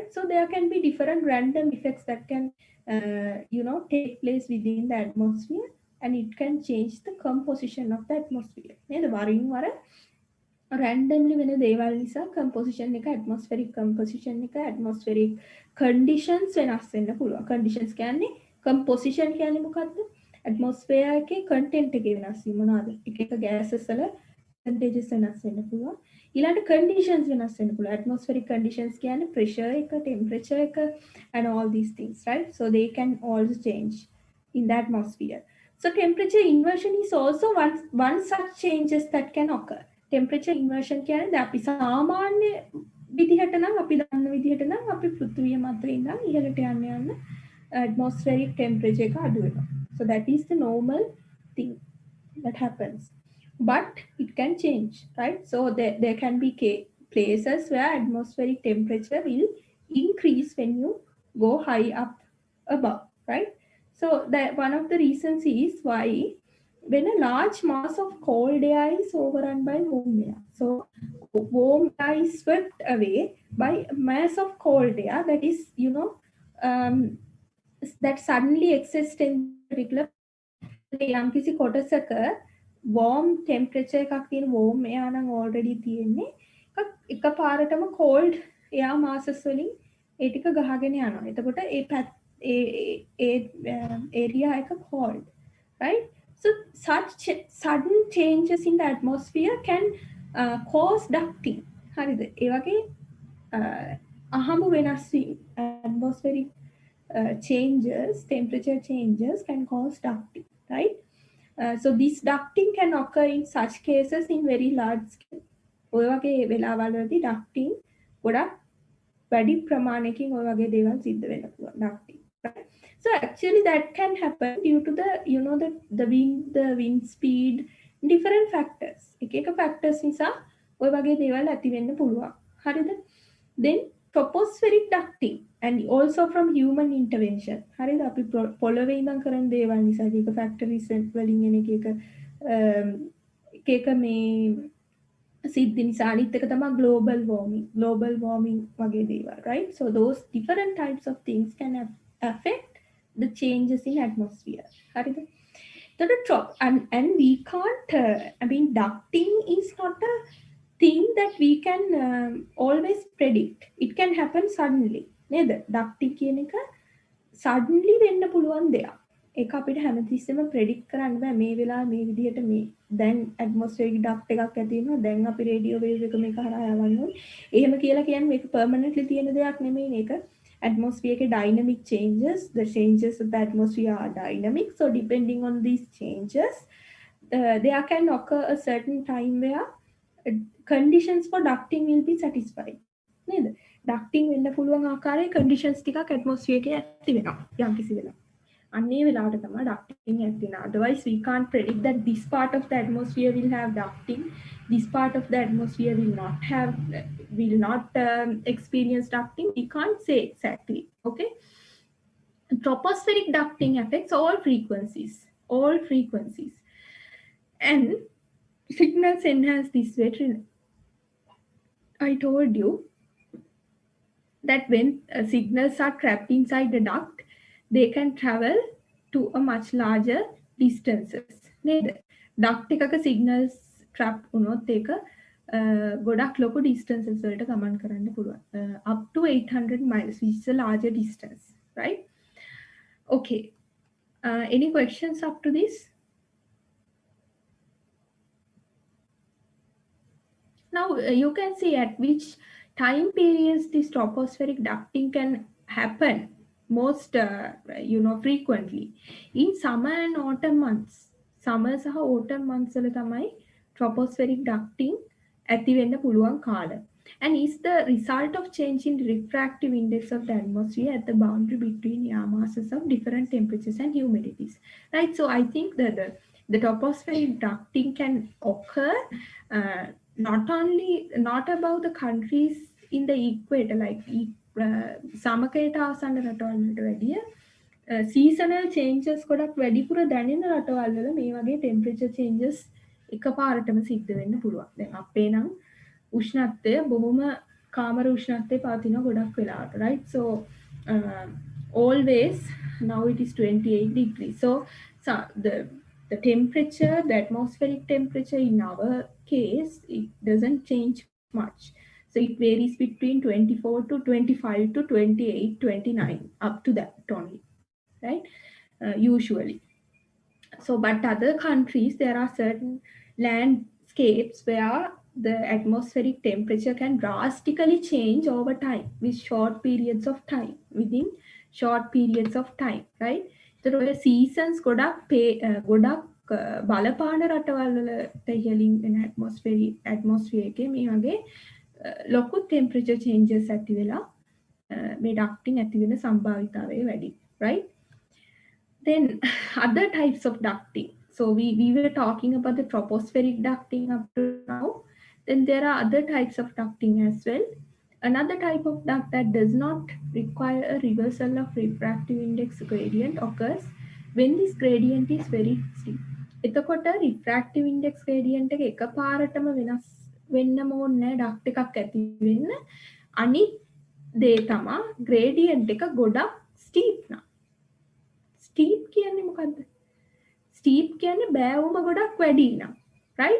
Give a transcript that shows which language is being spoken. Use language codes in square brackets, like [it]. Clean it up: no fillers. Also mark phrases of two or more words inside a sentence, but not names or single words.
[en] So there can be different random effects that can take place within the atmosphere, and it can change the composition of the atmosphere. [si] නේද? වරින් වර randomly වෙන දේවල් නිසා composition එක, [en] atmospheric composition [si] එක, [en] atmospheric conditions [si] වෙනස් වෙන්න පුළුවන්. conditions කියන්නේ composition කියන්නේ මොකක්ද? atmosphere එකේ content එකේ වෙනස් වීම මොනවාද? එක එක gases වල percentages වෙනස් වෙන්න පුළුවන්. ඊළඟට conditions වෙනස් වෙන්න පුළුවන්. [en] atmospheric conditions [si] කියන්නේ pressure එක, temperature එක [en] and all these things, right? So they can also change in the atmosphere. So temperature inversion is also one such changes that can occur. Temperature inversion [si] කියන්නේ අපි සාමාන්‍ය විදිහට නම් අපි දන්න විදිහට නම් අපි පෘථිවිය මත ඉඳන් ඉහළට යන්න [en] atmospheric temperature [si] එක අඩු වෙනවා. [en] So that is the normal thing that happens. But it can change, right? So there can be places where atmospheric temperature will increase when you go high up above, right? So that one of the reasons is why when a large mass of cold air is overrun by warm air. So warm air is swept away by a mass of cold air that is, that suddenly exists in particular [si] යම් කිසි කොටසක [en] warm temperature [si] එකක් තියෙන [en] warm air [si] නම් already තියෙන්නේ එකපාරටම [en] cold air masses [si] වලින් ඒ ටික ගහගෙන යනවා. එතකොට ඒ area එක [en] cold, right? So such sudden changes in the atmosphere can cause ducting. [si] හරිද? ඒ වගේ අහඹු වෙනස් වීම, [en] atmospheric changes, temperature changes can cause ducting, right? So this ducting can occur in such cases in very large scale. [si] ඔය වගේ වෙලාවලදී ducting ගොඩක් වැඩි ප්‍රමාණයකින් ඔය වගේ දේවල් සිද්ධ වෙන්න පුළුවන් [en] ducting, right? So actually that can happen due to the the wind speed different factors. [si] එක factors නිසා ඔය වගේ දේවල් ඇති වෙන්න පුළුවන්. හරිද? [en] Then tropospheric ducting and also from human intervention. [si] හරිද? අපි පොළවේ ඉඳන් කරන දේවල් නිසා එක factories වලින් එන එක මේ සිද්ධි නිසා අනිත් එක තමයි [en] global warming [si] වගේ දේවල්, [en] right? So those different types of things can affect the changes in atmosphere. [si] හරිද? [en] And we can't ducting is not a thing that we can always predict. It can happen suddenly. [si] නේද? ducting කියන එක suddenly වෙන්න පුළුවන් දෙයක්. ඒක අපිට හැමතිස්සෙම predict කරන්න බෑ මේ වෙලාව මේ විදිහට මේ දැන් [en] atmospheric duct [si] එකක් ඇති වෙනවා දැන් අපි [en] radio wave [si] එක මේක හරහා යවන්න ඕනේ. එහෙම කියලා කියන්නේ මේක permanently තියෙන දෙයක් නෙමෙයි මේක. [en] Atmosphere ke dynamic changes, the changes of the atmosphere are dynamic. So depending on these changes, there can occur a certain time where conditions for ducting will be satisfied. [si] නේද? ducting වෙන්න පුළුවන් ආකාරයේ conditions ටිකක් atmosphere එකේ ඇති වෙනවා යම් කිසි වෙලාවක. අන්නේ වෙලාවට තමයි ducting ඇති වෙනවා. [en] Otherwise we can't predict that this part of the atmosphere will have ducting, this part of the atmosphere will not experience ducting. We can't say exactly. Okay. Tropospheric ducting affects all frequencies, and signals enhance this way. I told you that when signals are trapped inside the duct, they can travel to a much larger distances. නේද? duct එකක signals trap වුණොත් ඒක ගොඩක් ලොකු distances වලට ගමන් කරන්න පුළුවන්. Up to 800 miles, which is a larger distance, right? Okay. Any questions up to this? Now you can see at which time periods this tropospheric ducting can happen most frequently. In summer and autumn months. [si] Summer සහ [en] autumn months [si] වල තමයි [en] tropospheric ducting [si] ඇති වෙන්න පුළුවන් කාල. [en] And is the result of change in refractive index of the atmosphere at the boundary between air masses of different temperatures and humidities. Right? So I think that the tropospheric ducting can occur not about the countries in the equator, like [si] සමකයට ආසන්න රටවල් වලට වැඩිය [en] seasonal changes [si] ගොඩක් වැඩිපුර දැනෙන රටවල් වල මේ වගේ [en] temperature changes [si] එකපාරටම සිද්ධ වෙන්න පුළුවන්. දැන් අපේ නම් උෂ්ණත්වය බොහොම කාමර උෂ්ණත්වය පවතින ගොඩක් වෙලාවට, [en] right? So always now it is 28 degrees. So the temperature, the atmospheric temperature in our case, it doesn't change much. So it varies between 24 to 25 to 28, 29, up to that only, right? Usually. So, but other countries, there are certain landscapes where the atmospheric temperature can drastically change over time with short periods of time, right? So the seasons [si] ගොඩක් බලපාන රටවල් වලට ඉහළින් වෙන atmosphere එකේ මේ වගේ ලොකු [en] temperature changes [si] ඇති වෙලා මේ ducting ඇති වෙන සම්භාවිතාවය වැඩි, [en] right? Then other types of ducting. So we were talking about the tropospheric ducting up to now. Then there are other types of ducting as well. Another type of duct that does not require a reversal of refractive index gradient occurs when this gradient is very steep. [si] එතකොට [en] refractive index gradient [si] එක එකපාරටම වෙනස් වෙන්නම ඕනේ duct එකක් ඇති වෙන්න. අනිත් දේ තමයි gradient එක ගොඩක් steep නා. steep කියන්නේ මොකද්ද? steep කියන්නේ බෑවුම ගොඩක් වැඩි නම්, [en] right?